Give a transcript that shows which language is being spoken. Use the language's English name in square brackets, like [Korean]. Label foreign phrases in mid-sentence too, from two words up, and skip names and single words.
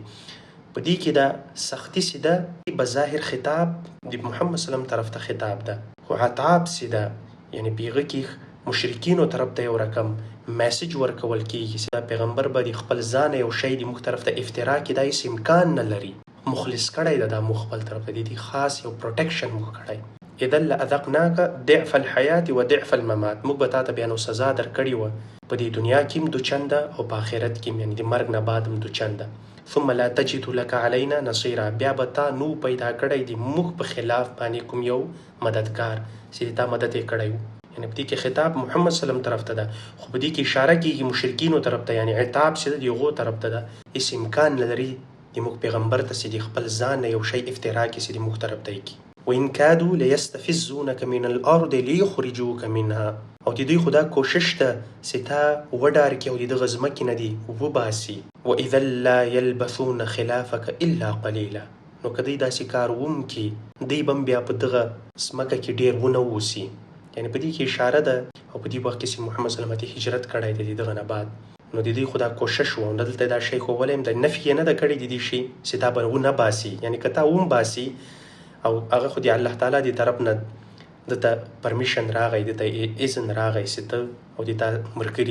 [Pashto] په دې کې دا سختی چې ده بظاهر خطاب د محمد [Arabic] صلی الله علیه وسلم [Pashto] طرف ته خطاب ده، خو عتاب چې ده یعنې په هغه کې مشرکینو طرف ته یو رقم میسج ورکول کېږي چې دا پیغمبر به د خپل ځانه یو شی د موږ طرف ته افترا کې دا هېڅ امکان نه لري. مخلص کړی ده دا موږ خپل طرف ته، د دې خاص یو پروټیکشن موږ کړی. [Arabic] اذا لأذقناک ضعف الحیات و ضعف الممات، [Pashto] موږ به تا ته بیا نو سزا درکړې وه په دې دنیا کې هم دو چنده او په آخرت کې هم، یعنې د مرګ نه بعد هم دو چنده. [Arabic] ثم لا تجد لك علينا نصيرا، [Pashto] بیا به تا نو پیدا کړی د موږ په خلاف باندې کوم یو مددگار چې تا مدد یې کړی و. یعنې په دې کې خطاب محمد [Arabic] صلی الله علیه وسلم [Pashto] طرف ته ده، خو په دې کې اشاره کېږي مشرکینو طرف ته، یعنې عتاب چې ده د هغو طرف ته ده. هېڅ امکان نه لري د موږ پیغمبر ته چې د خپل ځان نه یو شی افترا کړي چې د موږ طرف ته یې کړي. [Arabic] وإن كادوا ليستفزونك من الأرض ليخرجوك منها، [Pashto] او د دوی خو دا کوشش ده چې تا وډار کړي او د دغه ځمکې نه دې وباسي. [Arabic] وإذا لا يلبثون خلافك إلا قليلا، [Pashto] نو که دوی داسې کار وکړي دوی به هم بیا په دغه ځمکه کې ډېر ونه اوسي، یعنی په دې کې اشاره ده او په دې وخت کې چې محمد [Arabic] صلی الله علیه وسلم [Pashto] هجرت کړی دی دغه نه بعد، نو د دې خدا کوشش و دلته دا شی خو ولیم د نفي نه د کړی د دې شی چې دا به نه باسي، یعنی کته هم باسي او هغه خو دی الله تعالی دی طرف نه دته پرمیشن راغی، دته اذن راغی چې ته او دته مرګري